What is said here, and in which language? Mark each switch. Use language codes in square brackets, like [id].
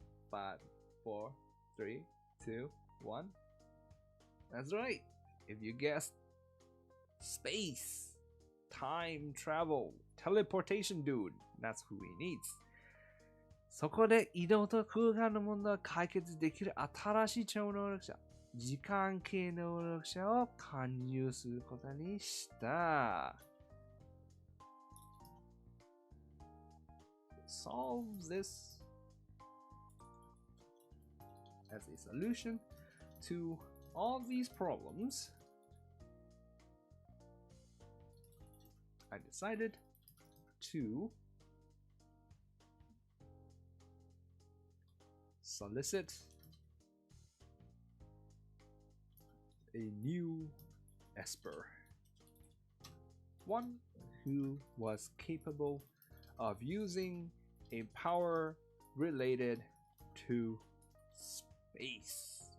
[en] 5, 4, 3, 2, 1. That's right. If you guessed space, time travel, teleportation dude, that's who he needs. [ja] そこで移動と空間の問題を解決できる新しい超能力者、時間系能力者を加入することにした。 [en] Solves this as a solution to all these problems, I decided to solicit a new esper, one who was capable of using a power related to space.